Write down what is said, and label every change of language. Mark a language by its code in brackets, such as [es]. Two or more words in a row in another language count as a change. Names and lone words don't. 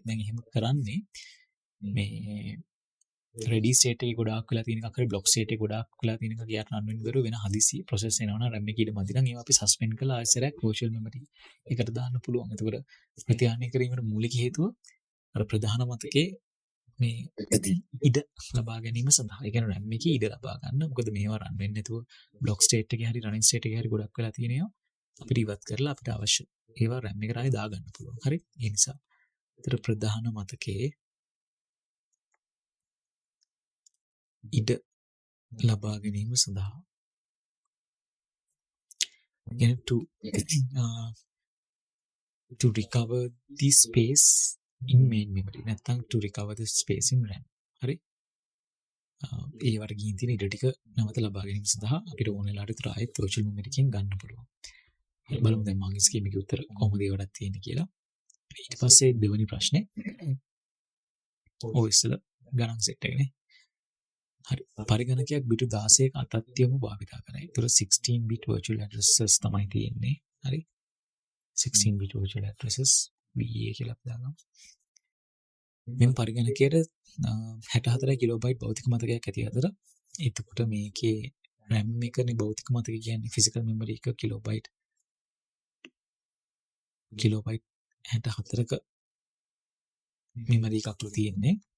[si] දැන් එහෙම කරන්නේ මේ [en] ready state [si] එකේ ගොඩාක් වෙලා තියෙන එකක් හරි [en] block state [si] එකේ ගොඩාක් වෙලා තියෙන එකක් ගියාට run වෙන්න බැරුව වෙන හදිසි process එනවා නම් RAM එකේ ඉඳ මදි නම් ඒවා අපි suspend කරලා ආයෙසරයක් [en] virtual memory [si] එකට දාන්න පුළුවන්. එතකොට ප්‍රතිහරණය කිරීමේ මූලික හේතුව අර ප්‍රධාන මතකයේ මේ ඉඩ ලබා ගැනීම සඳහා. ඒ කියන්නේ RAM එකේ ඉඩ ලබා ගන්න. මොකද මේවා run වෙන්නේ නැතුව [en] block state [si] එකේ හරි [en] running state [si] එකේ හරි ගොඩක් වෙලා තියෙනවා. අපිට ඉවත් කරලා අපිට අවශ්‍ය ඒවා RAM එකට ආයෙ දාගන්න පුළුවන්. හරි. ඒ නිසා ඒතර ප්‍රධාන මතකයේ ඉඩ ලබා ගැනීම සඳහා [en] to recover the space in main memory [si] නැත්නම් [en] to recover the space in RAM. [si] හරි. ඒ වර්ගයෙන් තියෙන ඉඩ ටික නැවත ලබා ගැනීම සඳහා අපිට ඕන වෙලාවට විතර ආයෙත් [en] virtual memory [si] එකෙන් ගන්න පුළුවන්. බලමු දැන් මගේ ස්කීමේක උත්තර කොහොමද ඒවටත් තියෙන්නේ කියලා. ඊට පස්සේ දෙවෙනි ප්‍රශ්නේ ඔය ඉස්සල ගණන් සෙට් එකනේ. හරි. පරිගණකයක් බිටු 16ක අතත්යම භාවිතා කරයි. ඒතර 16 [en] bit virtual addresses [si] තමයි තියෙන්නේ. හරි. 16 [en] bit virtual addresses [si] BA කියලා අපි දාගමු. මෙම පරිගණකයට 64 කිලෝබයිට් භෞතික මතකයක් ඇති අතර එතකොට මේකේ RAM එකනේ භෞතික මතකය කියන්නේ [en] physical memory [si] එක කිලෝබයිට් 64ක memory එකක් තියෙන්නේ.